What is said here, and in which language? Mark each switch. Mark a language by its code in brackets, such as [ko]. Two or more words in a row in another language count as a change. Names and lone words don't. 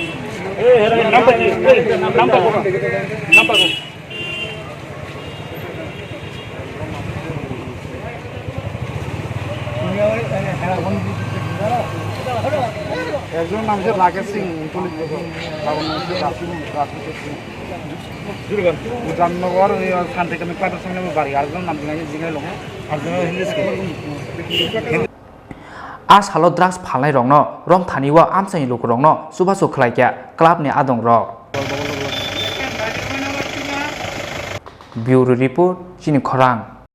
[bn] একজন নাম হচ্ছে রাকেশ সিং জামনগর শান্তিকামী ক্লাবের সঙ্গে বাড়ি আরেকজন নাম জিগাই লোক [trp] As halo drugs phalnai rokno rom thaniwa Amchaini Lukurokno subasu khlaikya club ni adong rok [en] Bureau report [trp] Chini Khorang